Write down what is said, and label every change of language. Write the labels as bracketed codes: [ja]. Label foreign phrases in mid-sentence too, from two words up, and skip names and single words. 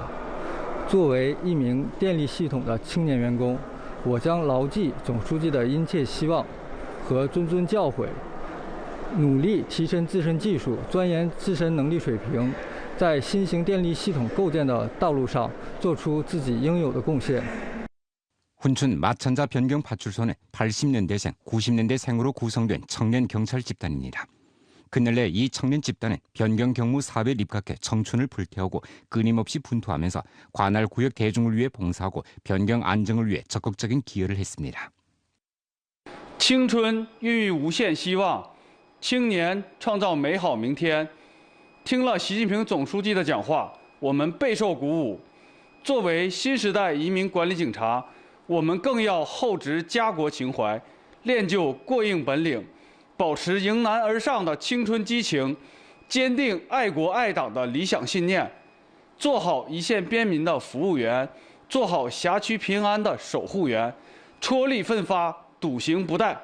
[zh] 作为一名电力系统的青年员工，我将牢记总书记的殷切希望和谆谆教诲，努力提升自身技术，钻研自身能力水平，在新型电力系统构建的道路上做出自己应有的贡献。 [ko] 훈춘 마천자 변경 파출소는 80년대생, 90년대생으로 구성된 청년 경찰 집단입니다. 그날래 이 청년 집단은 변경 경무 사업에 입각해 청춘을 불태우고 끊임없이 분투하면서 관할 구역 대중을 위해 봉사하고 변경 안정을 위해 적극적인 기여를 했습니다. [zh] 青春孕育无限希望，青年创造美好明天。听了习近平总书记的讲话，我们备受鼓舞。作为新时代移民管理警察，我们更要厚植家国情怀，练就过硬本领，保持迎难而上的青春激情，坚定爱国爱党的理想信念，做好一线边民的服务员，做好辖区平安的守护员，踔厉奋发，笃行不怠。